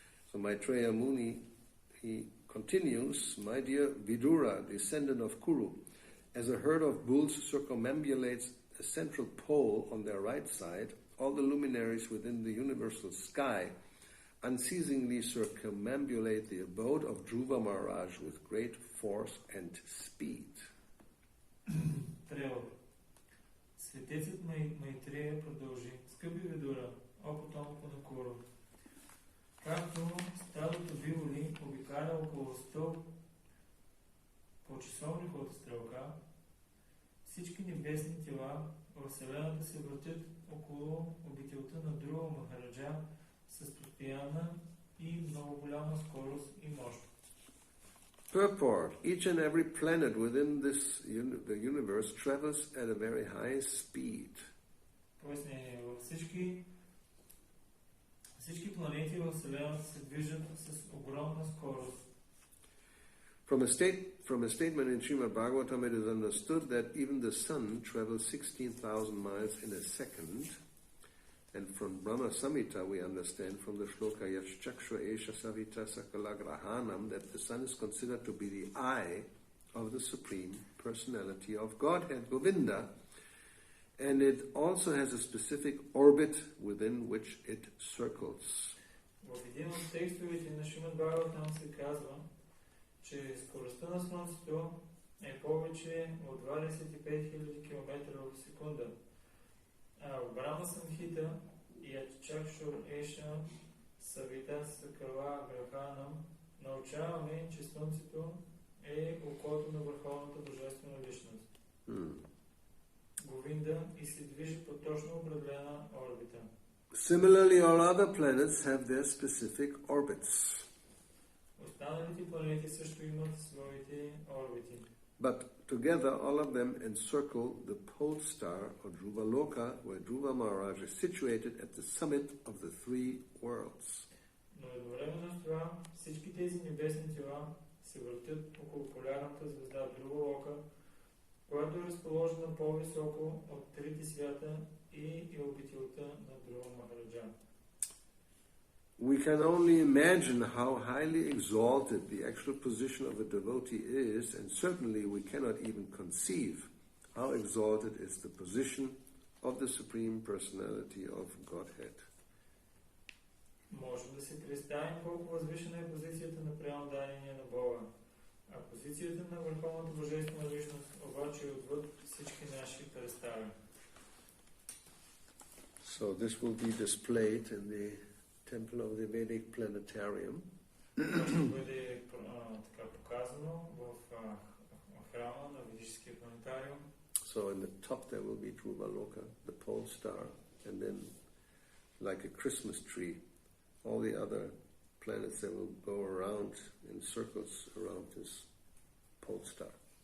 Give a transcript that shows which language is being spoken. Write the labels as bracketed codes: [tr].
[en] So Maitreya Muni, he continues, my dear Vidura, descendant of Kuru, as a herd of bulls circumambulates a central pole on their right side, all the luminaries within the universal sky unceasingly circumambulate the abode of Dhruva Maharaj with great force and speed. [bg] Светецът Майтрея продължи. Скъпи Видура, о потомко на Куру, както стадото биволи обикаля около стълб по часовниковата стрелка, всички небесни тела в Вселената се въртят около обителта на Друва Махараджа с постоянна и много голяма скорост и мощ. [en] Purport. Each and every planet within the universe travels at a very high speed. [bg] Пояснение. Всички планети в Вселената се движат с огромна скорост. [en] From a statement in Srimad Bhagavatam, it is understood that even the sun travels 16,000 miles in a second. And from Brahma Samhita, we understand from the shloka Yashchakshva Esha Savita Sakala Grahanam that the sun is considered to be the eye of the Supreme Personality of Godhead, Govinda, and it also has a specific orbit within which it circles. [bg] В един от текстовете на Шримад Бхагаватам се казва, че скоростта на Слънцето е повече от 25 000 км в секунда. А в Брахма Самхита и Ачакшур Еша Савита Сакала Граханам научаваме, че Слънцето е окото на върховната божествена личност. Говинда и се движи по точно определена орбита. [en] Similarly, all other planets have their specific orbits. [bg] Останалите планети също имат своите орбити. [en] But together, all of them encircle the pole star of Dhruva Loka, where Dhruva Maharaj is situated at the summit of the three worlds. [bg] Но едновременно с това, всички тези небесни тела се въртят около полярната звезда Dhruva Loka, която е разположена по-високо от трите свята и обителта на Dhruva Maharaj. [en] We can only imagine how highly exalted the actual position of a devotee is, and certainly we cannot even conceive how exalted is the position of the Supreme Personality of Godhead. [bg] Можем да се представим колко възвишена е позицията на преамдание на Бога, а позицията на върховната божествена личност обаче е отвъд всички наши представи. [en] So this will be displayed in the Temple of the Vedic Planetarium. [bg] Бъде така показано в храма на ведическия планетариум. [en] So in the top there will be Dhruva Loka, the pole star, and then like a Christmas tree, all the other planets that will go around in circles around this pole star.